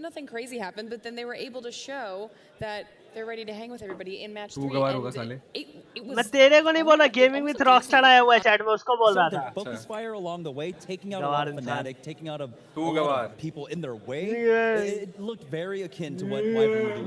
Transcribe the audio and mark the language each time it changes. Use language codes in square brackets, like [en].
[en] Nothing crazy happened, but then they were able to show that they're ready to hang with everybody in match 3. [hi] मैं तेरे को नहीं बोला, Gaming with Rockstar आया हुआ है chat में, उसको बोल रहा था. [en] Focus fire along the way, taking out a lot of Fnatic, taking out a lot of people in their way. It looked very akin to what Wyvern were doing.